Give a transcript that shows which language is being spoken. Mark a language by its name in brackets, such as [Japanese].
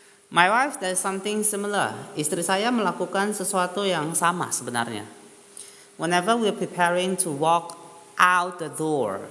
[English] My wife does something similar. [Indonesian] Istri saya melakukan sesuatu yang sama sebenarnya. [English] Whenever we're preparing to walk out the door.